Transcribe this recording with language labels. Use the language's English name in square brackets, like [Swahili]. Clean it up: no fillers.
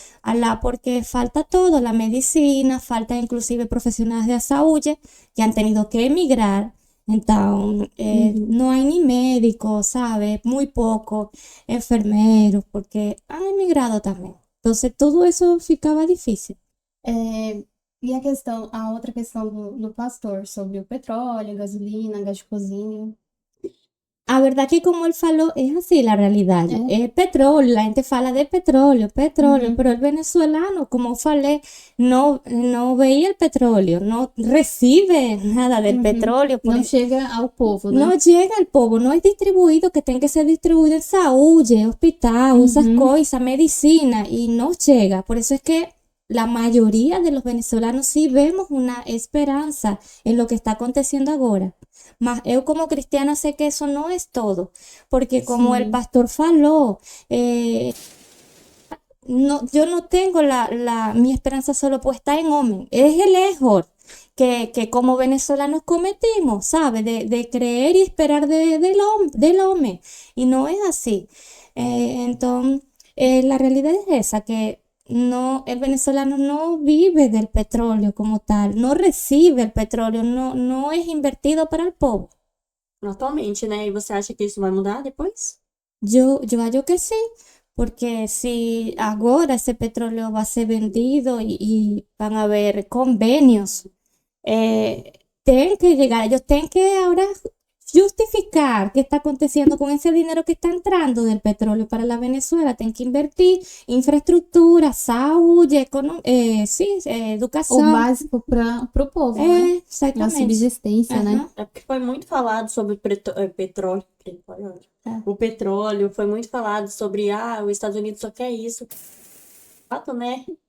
[Spanish] Allá porque falta todo, la medicina, falta inclusive profesionales de salud que han tenido que emigrar. Entonces, no hay ni médicos, ¿sabes? Muy pocos enfermeros, porque han emigrado también. Entonces, todo eso [Portuguese] ficaba [Spanish] difícil. [Portuguese] E a outra questão do pastor, sobre o petróleo, gasolina, gás de cozinha. [Spanish] A verdad que como él faló, es así la realidad. Es petróleo, la gente [Portuguese] fala [Spanish] de petróleo, pero el venezolano, como falé, no veía el petróleo, no recibe nada del petróleo. [Portuguese] Não chega ao povo, né? [Spanish] No llega al [Portuguese] povo, [Spanish] no es distribuido, que tiene que ser distribuido en salud, hospital, esas cosas, medicina, y no llega. Por eso es que la mayoría de los venezolanos sí vemos una esperanza en lo que está aconteciendo ahora. [Portuguese] Mas eu [Spanish] como cristiana sé que eso no es todo, porque como el pastor faló, yo no tengo mi esperanza solo puesta en hombre, es el error que como venezolanos cometimos, ¿sabe? De creer y esperar del hombre, y no es así. Entonces, la realidad es esa, que no, el venezolano no vive del petróleo como tal, no recibe el petróleo, no es invertido para el [Portuguese] povo. Atualmente, né? E você acha que isso vai mudar depois? [Spanish] Yo [Portuguese] acho [Spanish] que sí, porque si ahora ese petróleo va a ser vendido y van a haber convenios, tienen que llegar, ellos tienen que ahora justificar qué está aconteciendo con ese dinero que está entrando del petróleo para la Venezuela. Tienen que invertir infraestructura, salud, [Portuguese] educação. O básico para o povo, né? A Exatamente. subsistência, né? É porque foi muito falado sobre petróleo. O petróleo, foi muito falado sobre, os Estados Unidos só quer isso. Fato, né?